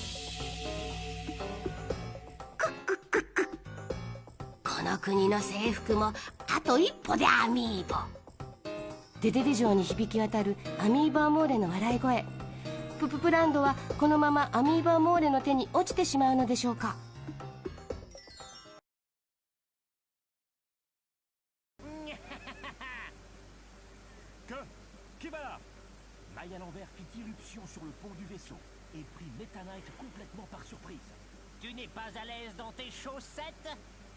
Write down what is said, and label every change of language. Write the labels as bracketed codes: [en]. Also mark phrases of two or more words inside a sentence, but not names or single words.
[ja] この国の征服もあと一歩で、アミーボ。デデデ城に響き渡るアミーバーモーレの笑い声。プププランドはこのままアミーバーモーレの手に落ちてしまうのでしょうか。 [fr] Qui va là? Maya l'envers fit irruption sur le pont du vaisseau et prit Meta Knight complètement par surprise. Tu n'es pas à l'aise dans tes chaussettes?